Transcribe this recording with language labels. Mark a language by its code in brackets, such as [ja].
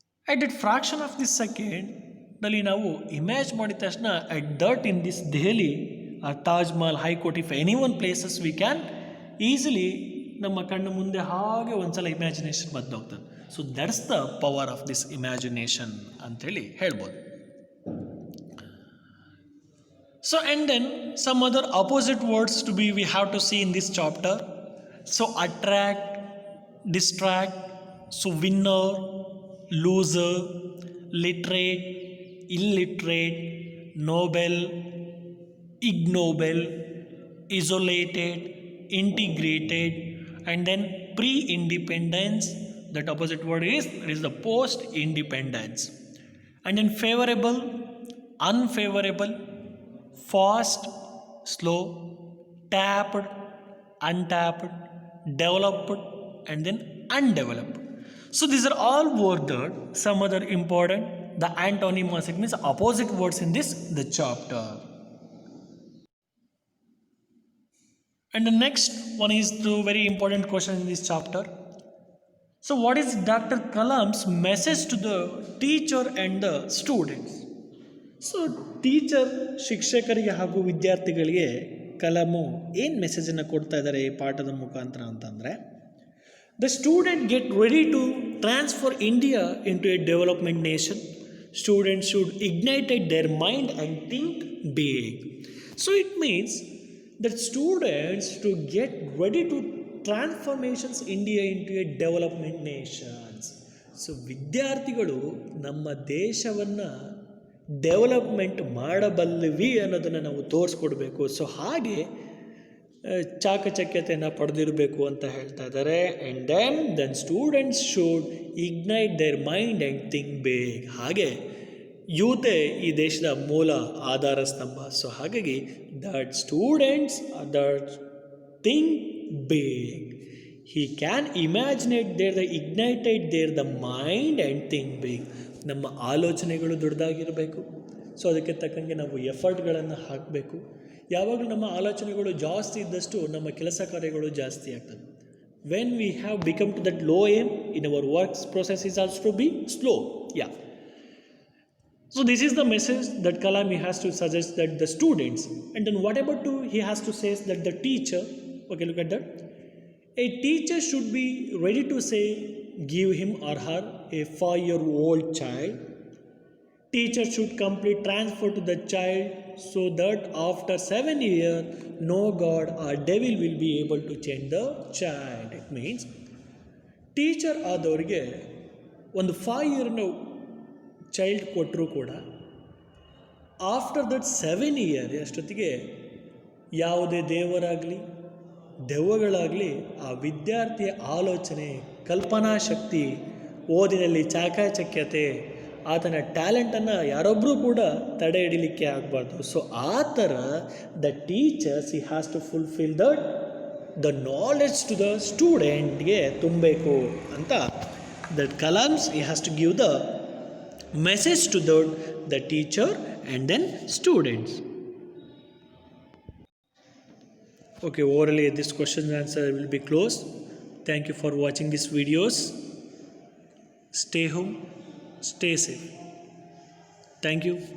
[en] at that fraction of this [kn] ಸೆಕೆಂಡಲ್ಲಿ ನಾವು image ಮಾಡಿದ ತಕ್ಷಣ [en] at that in this Delhi Taj Mahal, high court, if any one places we can easily [kn] ನಮ್ಮ ಕಣ್ಣು ಮುಂದೆ ಹಾಗೆ ಒಂದ್ಸಲ imagination ಬಂದೋಗ್ತದೆ. [en] so that's the power of this imagination [kn] ಅಂಥೇಳಿ ಹೇಳ್ಬೋದು. [en] So and then some other opposite words to be we have to see in this chapter. So attract, distract, so winner, loser, literate, illiterate, noble, ignoble, isolated, integrated, and then pre-independence. That opposite word is the post-independence. And then favorable, unfavorable, fast, slow, tapped, untapped, developed, and then undeveloped. So these are all worded. Some other important, the antonyms, it means opposite words in the chapter. And the next one is the very important question in this chapter. So what is Dr. Kalam's message to the teacher and the students? [kn] So teacher, ಶಿಕ್ಷಕರಿಗೆ ಹಾಗೂ ವಿದ್ಯಾರ್ಥಿಗಳಿಗೆ ಕಲಾಮು ಏನು ಮೆಸೇಜನ್ನು ಕೊಡ್ತಾ ಇದ್ದಾರೆ ಈ ಪಾಠದ ಮುಖಾಂತರ ಅಂತಂದರೆ, [en] the student get ready to transfer India into a development nation. Students should ignite their mind and think big. So it means that students to get ready to transformations India into a development nations. [kn] So ವಿದ್ಯಾರ್ಥಿಗಳು ನಮ್ಮ ದೇಶವನ್ನು development ಮಾಡಬಲ್ಲವಿ ಅನ್ನೋದನ್ನು ನಾವು ತೋರಿಸ್ಕೊಡ್ಬೇಕು. So ಹಾಗೆ ಚಾಕಚಕ್ಯತೆಯನ್ನು ಪಡೆದಿರಬೇಕು ಅಂತ ಹೇಳ್ತಾ ಇದ್ದಾರೆ. [en] And then students should ignite their mind and think big. [kn] ಹಾಗೆ ಯೂತೆ ಈ ದೇಶದ ಮೂಲ ಆಧಾರ ಸ್ತಂಭ. [en] So ಹಾಗಾಗಿ that students that think big, he can imaginate the ignited the mind and think big. [kn] ನಮ್ಮ ಆಲೋಚನೆಗಳು ದೊಡ್ಡದಾಗಿರಬೇಕು. ಸೊ ಅದಕ್ಕೆ ತಕ್ಕಂಗೆ ನಾವು ಎಫರ್ಟ್ಗಳನ್ನು ಹಾಕಬೇಕು. ಯಾವಾಗಲೂ ನಮ್ಮ ಆಲೋಚನೆಗಳು ಜಾಸ್ತಿ ಇದ್ದಷ್ಟು ನಮ್ಮ ಕೆಲಸ ಕಾರ್ಯಗಳು ಜಾಸ್ತಿ ಆಗ್ತದೆ. [en] When we have become to that low aim in our works process is also to be slow. Yeah. So this is the message that Kalam has to suggest that the students, and then what about he has to say that the teacher, okay, look at that. A teacher should be ready to say, give him or her a 5-year-old child. Teacher should complete transfer to the child so that after 7 years, no God or devil will be able to change the child. It means teacher [kn] ಆದವರಿಗೆ ಒಂದು [en] 5 year [kn] child ಕೊಟ್ಟರೂ ಕೂಡ after that 7 year ಅಷ್ಟೊತ್ತಿಗೆ ಯಾವುದೇ ದೇವರಾಗಲಿ ದೆವ್ವಗಳಾಗಲಿ ಆ ವಿದ್ಯಾರ್ಥಿಯ ಆಲೋಚನೆ, ಕಲ್ಪನಾ ಶಕ್ತಿ, ಓದಿನಲ್ಲಿ ಚಾಕಚಕ್ಯತೆ, ಆತನ ಟ್ಯಾಲೆಂಟನ್ನು ಯಾರೊಬ್ಬರೂ ಕೂಡ ತಡೆ ಹಿಡಿಲಿಕ್ಕೆ ಆಗಬಾರ್ದು. [en] so ಆ ಥರ the teachers he has to fulfil the knowledge to the ಸ್ಟೂಡೆಂಟ್ಗೆ [kn] ತುಂಬಬೇಕು ಅಂತ [en] That Kalam's he has to give the message to the teacher and then students. Okay, orally this question and answer will be closed. Thank you for watching these videos. Stay home, stay safe. Thank you.